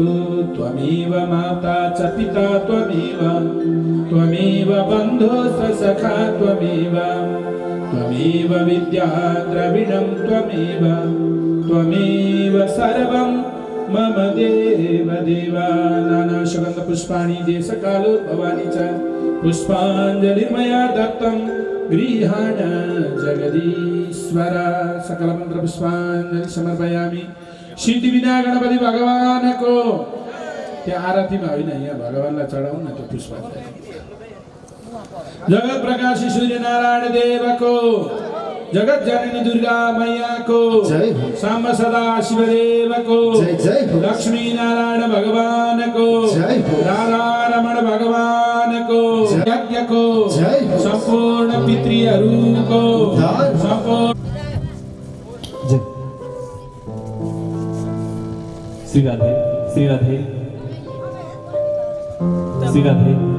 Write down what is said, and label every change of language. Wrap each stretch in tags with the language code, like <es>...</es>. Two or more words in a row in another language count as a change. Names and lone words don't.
<sa>त्वमेव माता च पिता त्वमेव बन्धुश्च सखा त्वमेव विद्या द्रविणं त्वमेव सर्वं मम देव देवा। नाना सुगन्ध पुष्पाणि देशकालोद्भवानि च पुष्पाञ्जलिर्मया दत्तं गृहाण जगदीश्वर। सकल मंत्र पुष्पाञ्जलि समर्पयामि।</sa> <ne>सिद्धि विनायक गणपति भगवान को। त्यहाँ आरतीमा होइन, यहाँ भगवानलाई चढाउँ न त्यो पुष्पाञ्जलि। जगत प्रकाशी सूर्य नारायण देव को, जगत जननी दुर्गा मैया को, सांब सदा शिव देव को, लक्ष्मी नारायण भगवान को, राधा रमण भगवान को, यज्ञ को, संपूर्ण पितृहरू को, संपूर्ण श्री राधे श्री राधे श्री राधे।</ne>